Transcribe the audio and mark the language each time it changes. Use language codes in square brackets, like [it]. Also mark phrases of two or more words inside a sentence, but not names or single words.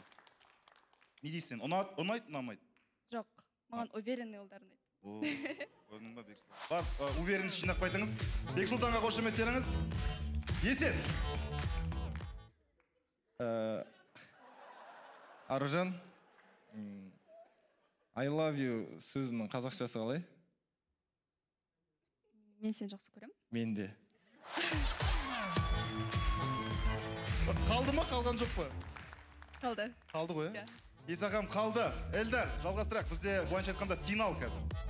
[kk] Не дейсің, ұнайды, ұнамайды? Жоқ, маған уверенный ұлдар ұнайды. Көрдің ба, Бексұлтан? Бар, уверенность жинақ байтыңыз. Бексұлтанға қошеметтеріңіз. Есен. Аружан, [en] I love you [kk] сөзінің қазақшасы қалай? Мен сені жақсы көрем. Мен де. Қалды ма, қалған жоқ па? Қалды. Қалды ғой, ә? Исақам қалды. Эльдар, жалғастырақ. Бізде былайынша айтқанда финал қазір.